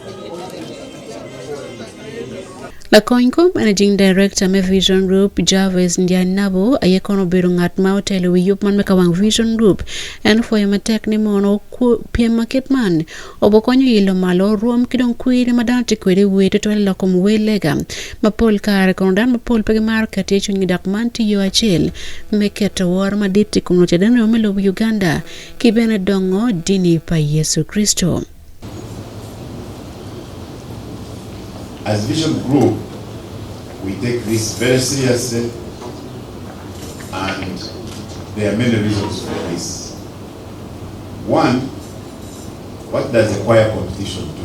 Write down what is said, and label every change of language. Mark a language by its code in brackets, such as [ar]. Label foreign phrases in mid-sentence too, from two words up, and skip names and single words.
[ach] Lakoinko [en] Managing Director [ach] me Vision Group Jarvis Ndianabo ayekono biru ngat ma hotel wi yup man mekawang Vision Group and for yamatek ni mono PM market man obokonyo yilo malo ruom kidong kwiri madanti kwiri wete to lakom welega mapol kare kondan mapol pege market yechu ngidak man ti yo achel meketo war maditi kumnote den omelo Uganda kibene dongo dini pa Yesu Kristo. [en] As Vision Group, we take this very seriously, and there are many reasons for this. One, what does a choir competition do?